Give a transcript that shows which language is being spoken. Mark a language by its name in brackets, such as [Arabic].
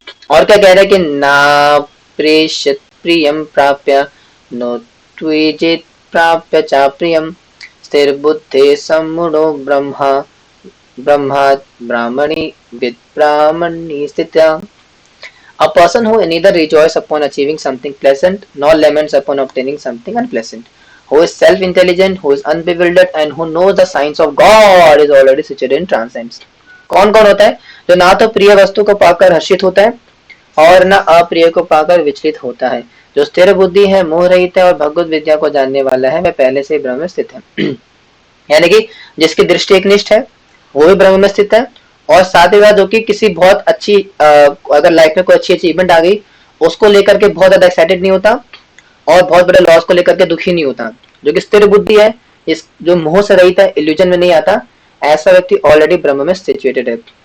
[Hindi] और क्या कह रहा है कि [Sanskrit] ना प्रेषित प्रियम प्राप्य नो त्विजित प्राप्य चा प्रियम स्थिर बुद्धि सम्मुढ़ो ब्रह्मा ब्रह्मात् ब्राह्मणी विद ब्राह्मणी स्थित्या। [English] A person who neither rejoices upon achieving something pleasant nor laments upon obtaining something unpleasant, who is self-intelligent, who is unbewildered, and who knows the signs of God is already situated in transcendence. [Hindi] कौन कौन होता है? जो ना तो प्रिय वस्तु को पाकर हर्षित होता है और न अप्रिय को पाकर विचलित होता है, जो स्थिर बुद्धि है, मोह रहित है और भगवत विद्या को जानने वाला है, वह पहले से ही ब्रह्म में स्थित है। यानी कि जिसकी दृष्टि एकनिष्ठ है वो भी ब्रह्म में स्थित है, और साथ ही साथ जो कि किसी बहुत अच्छी अगर लाइफ में कोई अच्छी अचीवमेंट आ गई उसको लेकर के बहुत ज्यादा एक्साइटेड नहीं होता और बहुत बड़े लॉस को लेकर के दुखी नहीं होता, जो कि स्थिर बुद्धि है, इस जो मोह से रहित है, इल्यूजन में नहीं आता, ऐसा व्यक्ति ऑलरेडी ब्रह्म में सिचुएटेड है।